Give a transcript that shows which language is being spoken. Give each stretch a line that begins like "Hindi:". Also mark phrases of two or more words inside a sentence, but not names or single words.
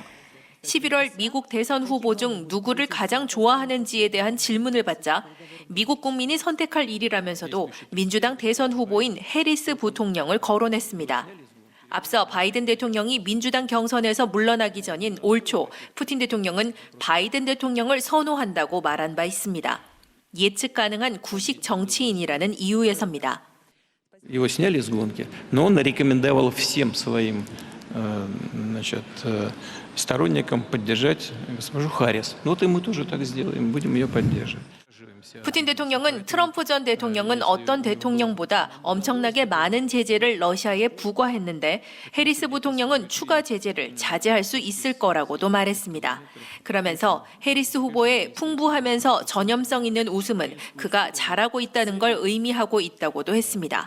Korean: 11월 미국 대선 후보 중 누구를 가장 좋아하는지에 대한 질문을 받자 미국 국민이 선택할 일이라면서도 민주당 대선 후보인 해리스 부통령을 거론했습니다. 앞서 바이든 대통령이 민주당 경선에서 물러나기 전인 올 초 푸틴 대통령은 바이든 대통령을 선호한다고 말한 바 있습니다. 예측 가능한 구식 정치인이라는 이유에서입니다.
Russian: Его сняли с гонки, но он рекомендовал всем своим сторонникам поддержать госпожу Харрис. Вот и мы тоже так сделаем, будем ее поддерживать.
Korean: 푸틴 대통령은 트럼프 전 대통령은 어떤 대통령보다 엄청나게 많은 제재를 러시아에 부과했는데 해리스 부통령은 추가 제재를 자제할 수 있을 거라고도 말했습니다. 그러면서 해리스 후보의 풍부하면서 전염성 있는 웃음은 그가 잘하고 있다는 걸 의미하고 있다고도 했습니다.